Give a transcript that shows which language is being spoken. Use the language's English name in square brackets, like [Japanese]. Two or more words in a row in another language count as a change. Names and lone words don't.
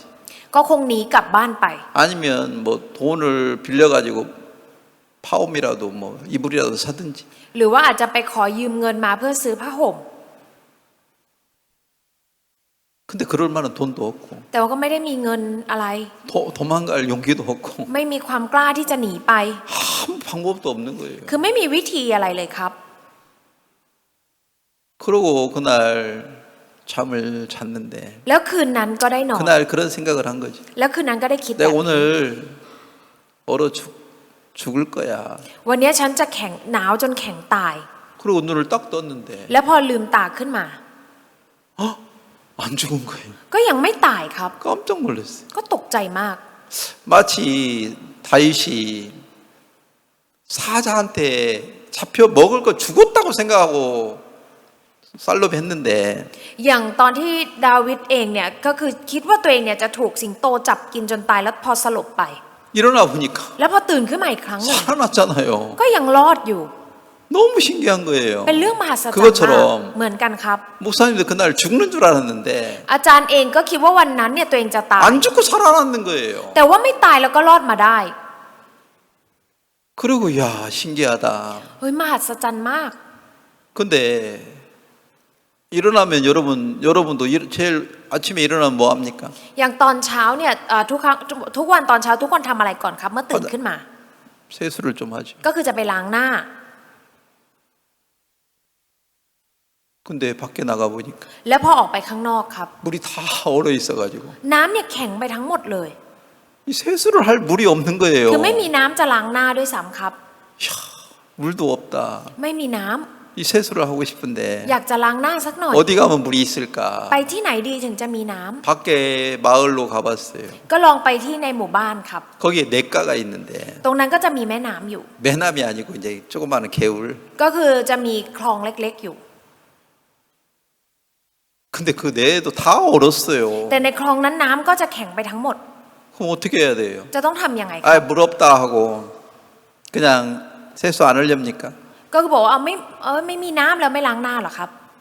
[Thai] ก็คงหนีกลับบ้านไป [Korean] 아니면 뭐 돈을 빌려가지고 파옴이라도 뭐 이불이라도 사든지. [Thai] หรือว่าอาจจะไปขอยืมเงินมาเพื่อซื้อผ้าห่ม [Korean] 근데 그럴 만한 돈도 없고 [Thai] แต่ว่าก็ไม่ได้มีเงินอะไร [Korean] 도망갈 용기도 없고 [Thai] ไม่มีความกล้าที่จะหนีไป [Korean] 아무 방법도 없는 거예요. [Thai] คือไม่มีวิธีอะไรเลยครับ [Korean] 그러고 그날 잠을 잤는데 [Thai] แล้วคืนนั้นก็ได้นอน [Korean] 그날 그런 생각을 한 거지. [Thai] แล้วคืนนั้นก็ได้คิดแบ [Korean] 내가 [Thai] บนี้ [Korean] 오늘 얼어 죽을 거야. [Thai] วันนี้ฉันจะแข็งหนาวจนแข็งตาย [Korean] 그리고 눈을 딱 떴는데 [Thai] แล้วพอลืมตาขึ้นมา [Korean] 안 죽은 거예요. [Thai] ก็ยังไม่ตายครับ [Korean] 깜짝 놀랐어요. [Thai] ก็ตกใจมาก [Korean] 마치 다윗이 사자한테 잡혀 먹을 거 죽었다고 생각하고 살롭 했는데 [Thai] อย่างตอนที่ดาวิดเองเนี่ยก็คือคิดว่าตัวเองเนี่ยจะถูกสิงโตจับกินจนตายแล้วพอสลบไป [Korean] 일어나 보니까 [Thai] แล้วพอตื่นขึ้นมาอีกครั้งหนึ่ง [Korean] 살아났잖아요. [Thai] ก็ยังรอดอยู่ [Korean] 너무 신기한 거예요. [Thai] เป็นเรื่องมหัศจรรย์มาก [Korean] 그것처럼 [Thai] เหมือนกันครับ [Korean] 목사님도 그날 죽는 줄 알았는데 [Thai] อาจารย์เองก็คิดว่าวันนั้นเนี่ยตัวเองจะตาย [Korean] 안 죽고 살아났는 거예요. [Thai] แต่ว่าไม่ตายแล้วก็รอดมาได้ [Korean] 그리고 야 신기하다. [Thai] เฮ้ยมหัศจรรย์มาก [Korean] 근데 일어나면 여러분도 제일 아침에 일어나면 뭐 합니까? [Thai] อย่างตอนเช้าเนี่ยทุกครั้งทุกวันตอนเช้าทุกคนทำอะไรก่อนครับเมื่อตื่นขึ้นมา [Korean] 세수를 좀 하죠. [Thai] ก็คือจะไปล้างหน้า [Korean] 근데 밖에 나가 보니까 [Thai] แล้วพอออกไปข้างนอกครับ [Korean] 물이 다 얼어 있어가지고 [Thai] น้ำเนี่ยแข็งไปทั้งหมดเลย [Korean] 이 세수를 할 물이 없는 거예요. [Thai] คือไม่มีน้ำจะล้างหน้าด้วยซ้ำครับ [Korean] 물도 없다. [Thai] ไม่มีน้ำ [Korean] 이 세수를 하고 싶은데 [Thai] อยากจะล้างหน้าสักหน่อย [Korean] 어디 가면 물이 [Thai] ไป [Korean] 있을까? [Thai] ที่ไหนดีถึงจะมีน้ำ [Korean] 밖에 마을로 가봤어요. [Thai] ก็ลองไปที่ในหมู่บ้านครับ [Korean] 거기에 냇가가 있는데 [Thai] ตรงนั้นก็จะมีแม่น้ำอยู่ [Korean] 매남이 아니고 이제 조그마한 개울. [Thai] ก็คือจะมีคลองเล็กๆอยู่ [Korean] 근데 그 내에도 다 얼었어요. [Thai] แต่ในคลองนั้นน้ำก็จะแข็งไปทั้งหมด [Korean] 그럼 어떻게 해야 돼요? [Thai] จะต้องทำยังไงครับ [Korean] 아, 물 없다 하고 그냥 세수 안 하렵니까? [Thai] ก็คือบอกว่าไม่มีน้ำแล้วไม่ล้างหน้าหรอครับ